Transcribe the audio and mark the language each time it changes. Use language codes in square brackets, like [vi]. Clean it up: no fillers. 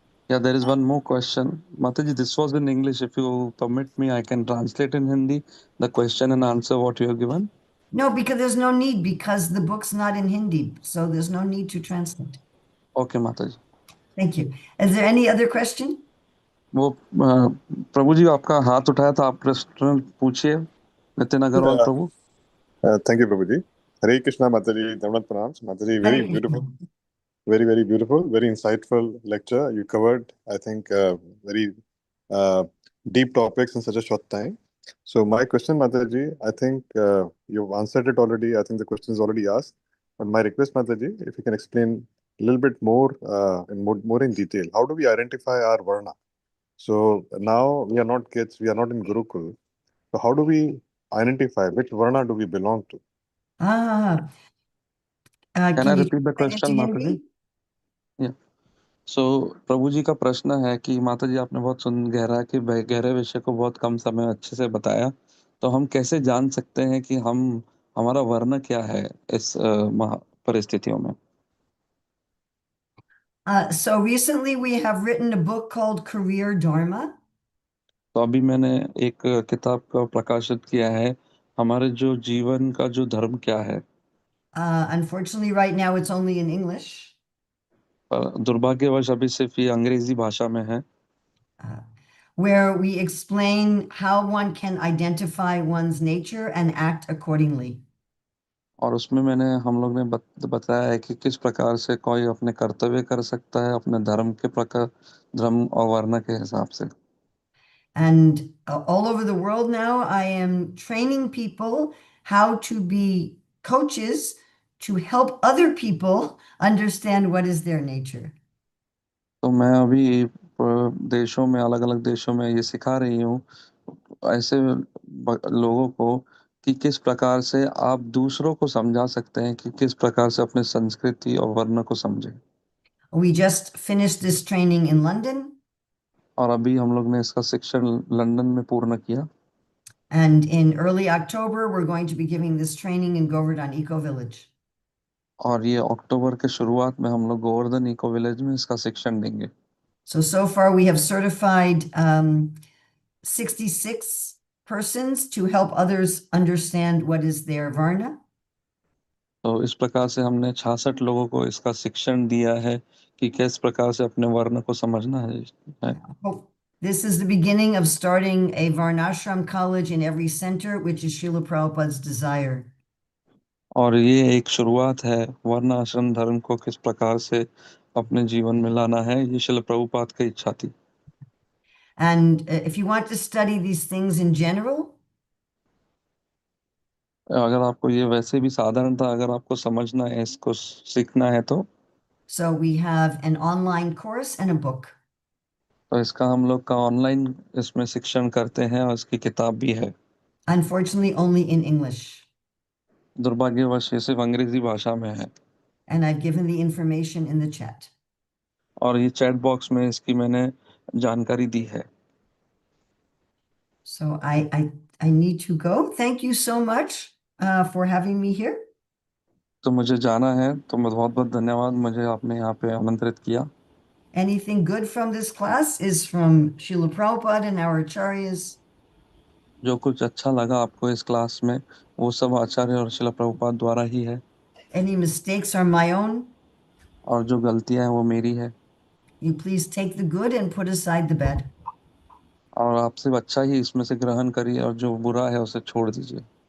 [en] Yeah, there is one more question. Mataji, this was in English. If you permit me, I can translate in Hindi the question and answer what you have given. No, because there's no need, because the book's not in Hindi, so there's no need to translate. Okay, Mataji. Thank you. Is there any other question? [hi] वो प्रभु जी आपका हाथ उठाया था, आप प्रश्न पूछिए, नितिन अग्रवाल प्रभु। [en] Thank you, Prabhuji. Hare Krishna, Mataji. Dhamat pranams. Mataji, very Hare beautiful. Krishna. Very beautiful. Very insightful lecture. You covered, I think, very deep topics in such a short time. So my question, Mataji, I think you've answered it already. I think the question is already asked. But my request, Mataji, if you can explain a little bit more more in detail. How do we identify our Varna? So now we are not kids. We are not in Gurukul. So how do we identify which Varna do we belong to? Can Can I you repeat the explain it to question, Mataji? Hindi? Yeah. [hi] So प्रभु जी का प्रश्न है कि माता जी आपने बहुत गहरे विषय को बहुत कम समय में अच्छे से बताया, तो हम कैसे जान सकते हैं कि हमारा वर्ण क्या है इस परिस्थितियों में? [en] So recently we have written a book called Career Dharma. [hi] तो अभी मैंने एक किताब का प्रकाशित किया है, हमारे जो जीवन का जो धर्म क्या है। [en] Unfortunately, right now it's only in English. [hi] दुर्भाग्यवश अभी सिर्फ ये अंग्रेजी भाषा में है, [en] where we explain how one can identify one's nature and act accordingly. [hi] और उसमें हम लोग ने बताया है कि किस प्रकार से कोई अपने कर्तव्य कर सकता है अपने धर्म के प्रकार, धर्म और वर्ण के हिसाब से। [en] And all over the world now, I am training people how to be coaches to help other people understand what is their nature. [hi] तो मैं अभी देशों में, अलग अलग देशों में ये सिखा रही हूँ ऐसे लोगों को कि किस प्रकार से आप दूसरों को समझा सकते हैं, कि किस प्रकार से अपने संस्कृति और वर्ण को समझें। [en] We just finished this training in London, [hi] और अभी हम लोग ने इसका शिक्षण लंदन में पूर्ण किया, [en] and in early October, we're going to be giving this training in Govardhan Eco Village. [hi] और ये अक्टूबर के शुरुआत में हम लोग गोवर्धन इको विलेज में इसका शिक्षण देंगे। [en] So far we have certified 66 persons to help others understand what is their Varna. [hi] तो इस प्रकार से हमने 66 लोगों को इसका शिक्षण दिया है कि किस प्रकार से अपने वर्ण को समझना है। [en] Hope this is the beginning of starting a Varnashram college in every center, which is Srila Prabhupada's desire. [hi] और ये एक शुरुआत है वर्ण आश्रम धर्म को किस प्रकार से अपने जीवन में लाना है, ये श्रील प्रभुपाद की इच्छा थी। [en] And if you want to study these things in general, [hi] अगर आपको ये वैसे भी साधारणतः अगर आपको समझना है, इसको सीखना है तो [en] so we have an online course and a book. [hi] इसका हम लोग का ऑनलाइन इसमें शिक्षण करते हैं और इसकी किताब भी है। [en] Unfortunately, only in English. [hi] दुर्भाग्यवश ये सिर्फ अंग्रेजी भाषा में है। [en] And I've given the information in the chat. [hi] और ये चैट बॉक्स में इसकी मैंने जानकारी दी है। [en] So I need to go. Thank you so much for having me here. [hi] तो मुझे जाना है, तो बहुत बहुत धन्यवाद, मुझे आपने यहाँ पे आमंत्रित किया। [en] Anything good from this class is from Srila Prabhupada and our acharyas. [hi] जो कुछ अच्छा लगा आपको इस क्लास में वो सब आचार्य और श्रील प्रभुपाद द्वारा ही है। [en] Any mistakes are my own. [hi] और जो गलतियां हैं वो मेरी है। [en] You please take the good and put aside the bad. [hi] और आप सिर्फ अच्छा ही इसमें से ग्रहण करिए और जो बुरा है उसे छोड़ दीजिए।